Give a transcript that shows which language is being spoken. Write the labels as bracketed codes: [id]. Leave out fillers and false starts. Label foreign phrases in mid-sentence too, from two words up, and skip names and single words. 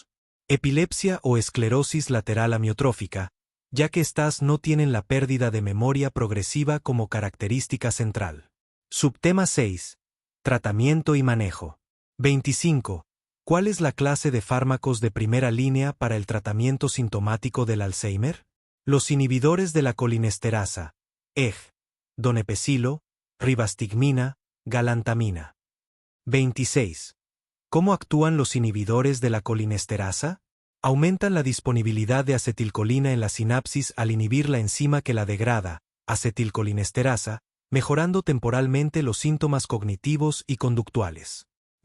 [es] Epilepsia o esclerosis lateral amiotrófica, ya que estas no tienen la pérdida de memoria progresiva como característica central. Subtema 6. Tratamiento y manejo. 25. ¿Cuál es la clase de fármacos de primera línea para el tratamiento sintomático del Alzheimer? Los inhibidores de la colinesterasa, EG, donepezilo, ribastigmina, galantamina. 26. ¿Cómo actúan los inhibidores de la colinesterasa? Aumentan la disponibilidad de acetilcolina en la sinapsis al inhibir la enzima que la degrada, acetilcolinesterasa, mejorando temporalmente los síntomas cognitivos y conductuales.